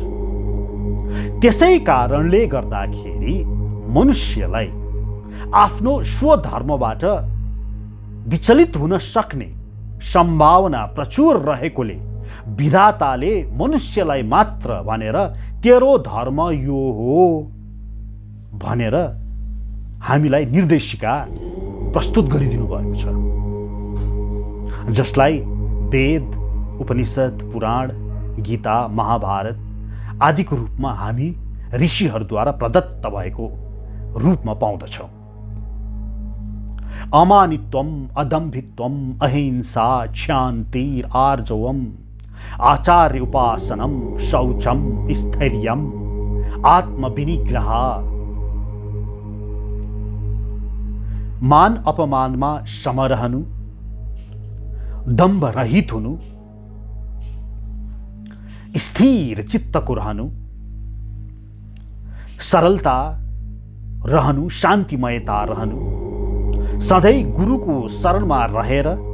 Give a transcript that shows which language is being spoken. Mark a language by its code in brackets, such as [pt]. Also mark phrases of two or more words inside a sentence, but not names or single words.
[ne] त्यसै कारणले गर्दाखेरि मनुष्यलाई आफ्नो स्वधर्मबाट विचलित हुन सक्ने सम्भावना प्रचुर रहेकोले विधाताले मनुष्यलाई मात्र भनेर तेरो धर्म यो हो भनेर हामीलाई निर्देशिका प्रस्तुत गरिदिनु भएको छ, जसलाई वेद, उपनिषद, पुराण, गीता, महाभारत आदिको रूपमा हामी ऋषिहरूद्वारा प्रदत्त भएको रूपमा पाउँदछौँ। [sa] अमानित्वम, अदम्भित्वम, अहिंसा, क्षान्ति, आर्जवम, आचार्य उपासनम, शौचम, स्थैर्यम, आत्मविनिग्रह, [ne] मान अपमानमा सम रहनु, दम्भ रहित हुनु, स्थिर चित्तको रहनु, सरलता रहनु, शान्तिमयता रहनु, सधैँ गुरुको शरणमा रहेर